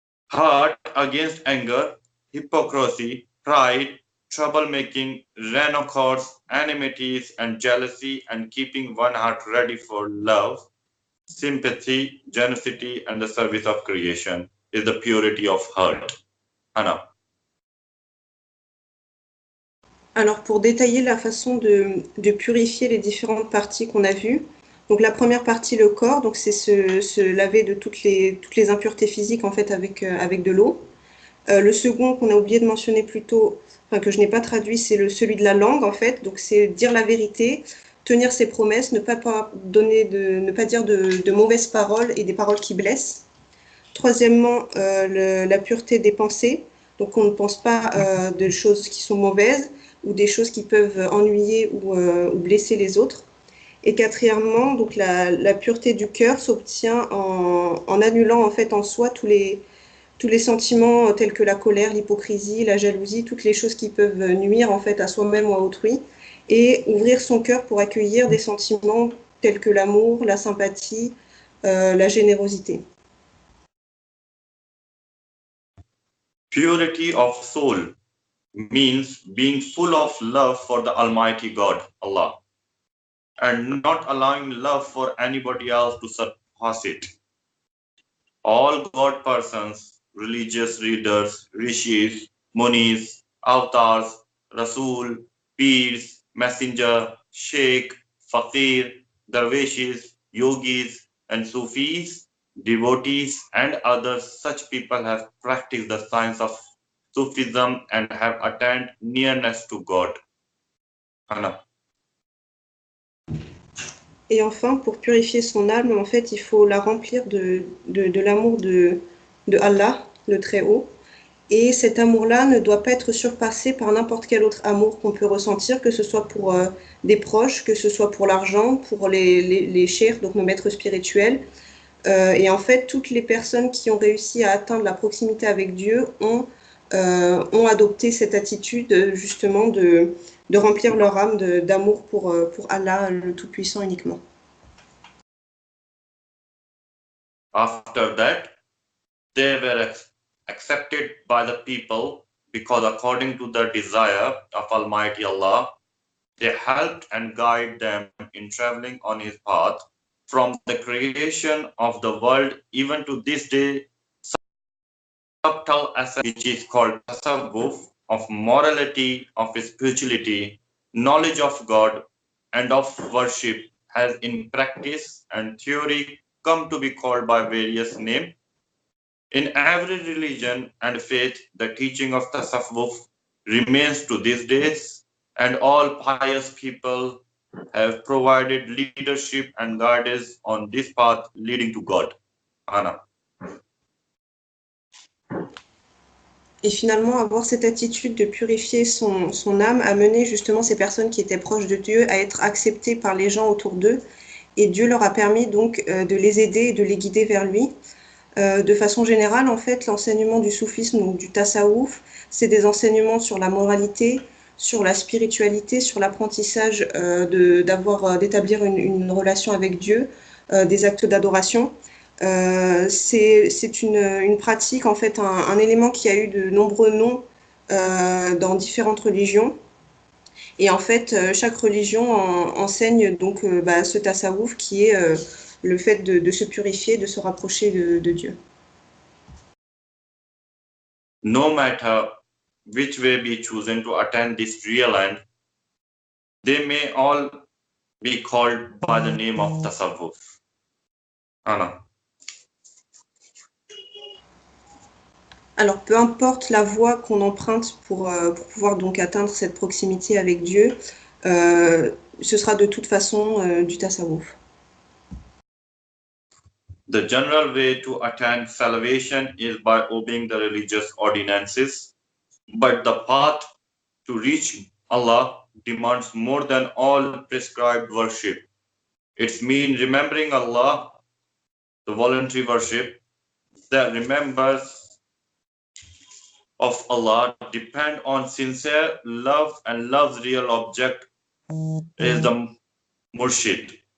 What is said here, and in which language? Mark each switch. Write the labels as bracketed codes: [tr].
[en] Heart against anger, hypocrisy, pride, troublemaking, rancors, enmities, and jealousy, and keeping one heart ready for love, sympathy, generosity, and the service of creation is the purity of heart. Anna. [fr] Alors, pour détailler la façon de purifier les différentes parties qu'on a vues, donc la première partie, le corps, donc c'est se laver de toutes les impuretés physiques en fait avec de l'eau. Le second qu'on a oublié de mentionner plus tôt, enfin que je n'ai pas traduit, c'est celui de la langue en fait. Donc c'est dire la vérité, tenir ses promesses, ne pas dire de mauvaises paroles et des paroles qui blessent. Troisièmement, la pureté des pensées. Donc on ne pense pas de choses qui sont mauvaises ou des choses qui peuvent ennuyer ou blesser les autres. Et quatrièmement, donc la pureté du cœur s'obtient en annulant en fait en soi tous les sentiments tels que la colère, l'hypocrisie, la jalousie, toutes les choses qui peuvent nuire en fait à soi-même ou à autrui, et ouvrir son cœur pour accueillir des sentiments tels que l'amour, la sympathie, la générosité. [en] Purity of soul means being full of love for the Almighty God, Allah, and not allowing love for anybody else to surpass it. All God persons, religious leaders, rishis, munis, avatars, rasul, peers, messenger, sheikh, fakir, dervishes, yogis, and sufis, devotees, and others, such people have practiced the science of Sufism and have attained nearness to God. Anna. [fr] Et enfin, pour purifier son âme, en fait, il faut la remplir de l'amour de Allah, le Très-Haut. Et cet amour-là ne doit pas être surpassé par n'importe quel autre amour qu'on peut ressentir, que ce soit pour des proches, que ce soit pour l'argent, pour les cheikhs, donc nos maîtres spirituels. Et en fait, toutes les personnes qui ont réussi à atteindre la proximité avec Dieu ont adopté cette attitude justement de remplir leur âme d'amour pour Allah, le Tout-Puissant uniquement. [en] After that, they were accepted by the people because according to the desire of Almighty Allah, they helped and guided them in traveling on His path from the creation of the world even to this day. Subtle essence which is called tasawwuf of morality, of spirituality, knowledge of God, and of worship has in practice and theory come to be called by various names. In every religion and faith, the teaching of tasawwuf remains to these days, and all pious people have provided leadership and guidance on this path leading to God. Anna. [fr] Et finalement, avoir cette attitude de purifier son âme a mené justement ces personnes qui étaient proches de Dieu à être acceptées par les gens autour d'eux. Et Dieu leur a permis donc de les aider et de les guider vers lui. De façon générale, en fait, l'enseignement du soufisme, donc du tasawwuf, c'est des enseignements sur la moralité, sur la spiritualité, sur l'apprentissage d'établir une relation avec Dieu, des actes d'adoration. C'est une pratique, en fait, un élément qui a eu de nombreux noms dans différentes religions. Et en fait, chaque religion enseigne donc ce tasawwuf qui est le fait de se purifier, de se rapprocher de Dieu. [en] No matter which way be chosen to attain this real end, they may all be called by the name of tasawwuf. Anna. [fr] Alors, peu importe la voie qu'on emprunte pour pouvoir donc atteindre cette proximité avec Dieu, ce sera de toute façon du tasawwuf. [en] The general way to attain salvation is by obeying the religious ordinances, but the path to reach Allah demands more than all prescribed worship. It means remembering Allah, the voluntary worship, that remembers of Allah depend on sincere love, and love's real object is the murshid.